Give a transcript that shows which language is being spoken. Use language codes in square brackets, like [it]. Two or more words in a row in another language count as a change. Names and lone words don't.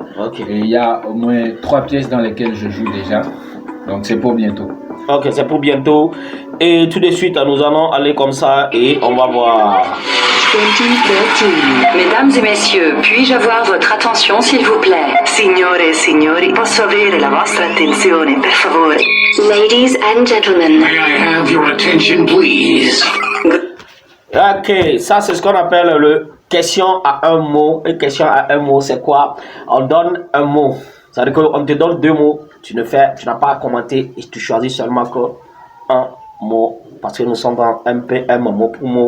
[fr] Ok. Et il y a au moins 3 pièces dans lesquelles je joue déjà. Donc c'est pour bientôt. Ok, c'est pour bientôt. Et tout de suite, nous allons aller comme ça et on va voir. 2013. Mesdames et messieurs, puis-je avoir votre attention s'il vous plaît? [it] Signore e signori, posso avere la vostra attenzione, per favore? [en] Ladies and gentlemen. May I have your attention, please? [fr] Ok, ça c'est ce qu'on appelle le question à un mot. Et question à un mot, c'est quoi? On donne un mot. C'est-à-dire qu'on te donne 2 mots. Tu n'as pas à commenter et tu choisis seulement que un mot. Parce que nous sommes dans MPM, mot pour mot.